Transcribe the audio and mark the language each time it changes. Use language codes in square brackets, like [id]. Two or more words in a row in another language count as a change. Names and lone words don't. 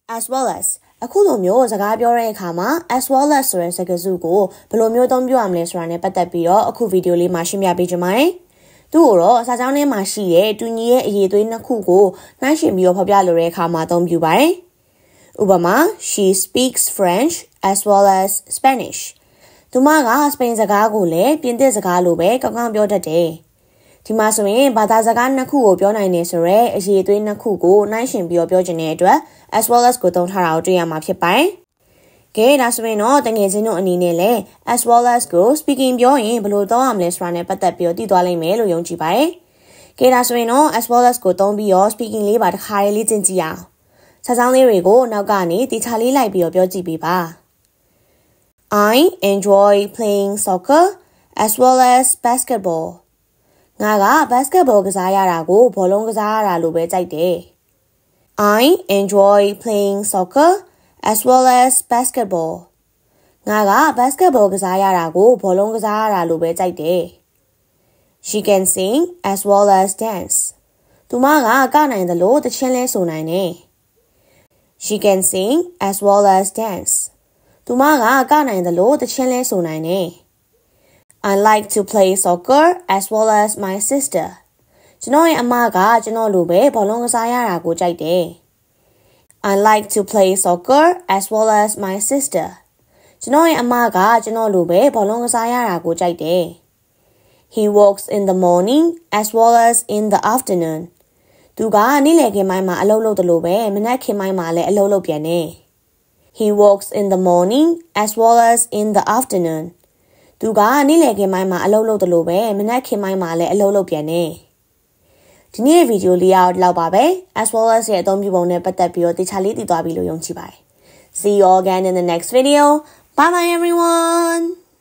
[en] as well as [my] အခုလိုမျိုးစကားပြောတဲ့အခါမှာ [en] as well as [my] ဆိုတဲ့စကားစုကိုဘယ်လိုမျိုးသုံးပြောရမလဲဆိုတာနဲ့ပတ်သက်ပြီးတော့အခုဗီဒီယိုလေးမှာရှင်းပြပေးချင်ပါတယ်။သူ့ကိုတော့စာကြောင်းထဲမှာရှိတဲ့တူညီရဲ့အရေးသွေးနှစ်ခု ကိုနှိုင်းယှဉ်ပြီးတော့ဖော်ပြလိုတဲ့အခါမှာသုံးပြပါတယ်။ဥပမာ [en] she speaks French as well as Spanish [my] သူမကစပိန်စကားကိုလည်းပြင်သစ်စကားလိုပဲကောင်းကောင်းပြောတ တ်တယ်။ဒီမှာဆိုရင်ဘာသာစကားနှစ်ခုကိုပြောနိုင်နေဆိုရဲအရေးသွေးနှစ်ခုကိုနှိုင်းယှဉ်ပြီးတော့ပြောချင် တဲ့အတွက် [en] as well as [my] ကိုသုံးထားတာကိုတွေ့ရမှာဖြစ်ပါတယ်။ကဲဒါဆိုရင်တော့တကယ်ချင်းတို့အနေနဲ့လည်း [en] as well as [my] ကို speaking ပြောရင်ဘယ်လိုသုံးရမလဲဆိုတာနဲ့ပတ်သက်ပြီးတော့သိသွားလိမ့်မယ်လို့ယုံကြည်ပါတယ်။ကဲဒါဆိုရင်တော့ [en] as well as [my] ကိုသုံးပြီးတော့ speaking လေးပါတစ်ခါလေးလေ့ကျင့်ကြည့်အောင်။စာကြောင်းလေးတွေကိုနောက်ကနေတခြားလေးလိုက်ပြီးတော့ပြောကြည့်ပေးပါ။ [en] I enjoy playing soccer as well as basketball. [my] ငါက basketball ကစားရတာကိုဘောလုံးကစားရတာလိုပဲကြိုက်တယ်။ [en] I enjoy playing soccer as well as basketball. [my] ငါက basketball ကစားရတာကိုဘောလုံးကစားရတာလိုပဲကြိုက်တယ်။ [en] She can sing as well as dance. [my] သူမကနိုင်တယ်လို့တခြင်းလဲဆိုနိုင်တယ်။ [en] She can sing as well as dance. [my] သူမကနိုင်တယ်လို့တခြင်းလဲဆိုနိုင်တယ်။ [en] I like to play soccer as well as my sister. [my] ကျွန်တော်ရဲ့အမကကျွန်တော်လိုပဲဘောလုံးကစားရတာကိုကြိုက်တယ်။ [en] I like to play soccer as well as my sister. [my] ကျွန်တော်ရဲ့အမကကျွန်တော်လိုပဲဘောလုံးကစားရတာကိုကြိုက်တယ်။ [en] He works in the morning as well as in the afternoon. [my] သူကနေ့လယ်ခင်းပိုင်းမှာအလုပ်လုပ်တယ်လို့ပဲမနက်ခင်းပိုင်းမှာလည်းအလုပ်လုပ်ပြန်တယ်။ [en] He works in the morning as well as in the afternoon. [my] သူကနေ့လယ်ခင်းပိုင်းမှာအလုပ်လုပ်တယ်လို့ပဲမနက်ခင်းပိုင်းမှာလည်းအလုပ်လုပ်ပြန်တယ်။ဒီနေ့ဗီဒီယိုလေးကတော့ဒီလောက်ပါပဲ [en] as well as [my] ရဲ့အသုံးပြုပုံနဲ့ပတ်သက်ပြီးတော့တခြားလေးသိသွားပြီလို့ယုံကြည်ပါတယ်။ [en] See you all again in the next video. Bye bye everyone.